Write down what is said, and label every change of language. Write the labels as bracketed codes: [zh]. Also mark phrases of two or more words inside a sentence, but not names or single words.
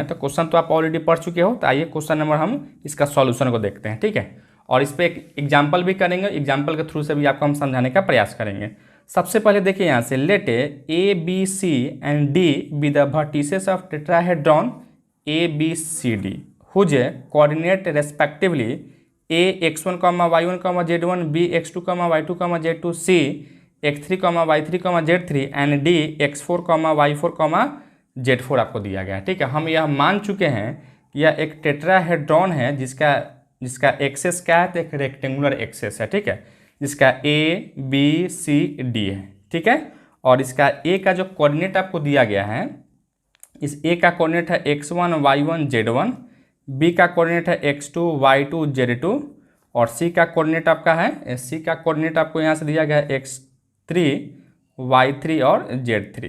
[hi] तो क्वेश्चन तो आप ऑलरेडी पढ़ चुके हो। तो आइए [en] question number [hi] हम इसका सॉल्यूशन को देखते हैं, ठीक है। और इस पर एक एग्जाम्पल भी करेंगे, एग्जाम्पल के थ्रू से भी आपको हम समझाने का प्रयास करेंगे। सबसे पहले देखिए यहाँ से, [en] Let A B C and D be the vertices of tetrahedron ABCD whose coordinate respectively x1, y1, z1, b x2, y2, z2, c x3, y3, z3 and d x4, y4, z4 [hi] आपको दिया गया है, ठीक है। हम यह मान चुके हैं कि यह एक टेट्राहेड्रॉन है जिसका एक्सेस क्या है, तो एक [en] rectangular axis [hi] है, ठीक है, जिसका ABCD है, ठीक है। और इसका A का जो कोऑर्डिनेट आपको दिया गया है, इस A का कोऑर्डिनेट है x1, y1, z1, B का कोऑर्डिनेट है x2, y2, z2 और C का कोऑर्डिनेट आपका है, C का कोऑर्डिनेट आपको यहाँ से दिया गया है x3, y3 और z3।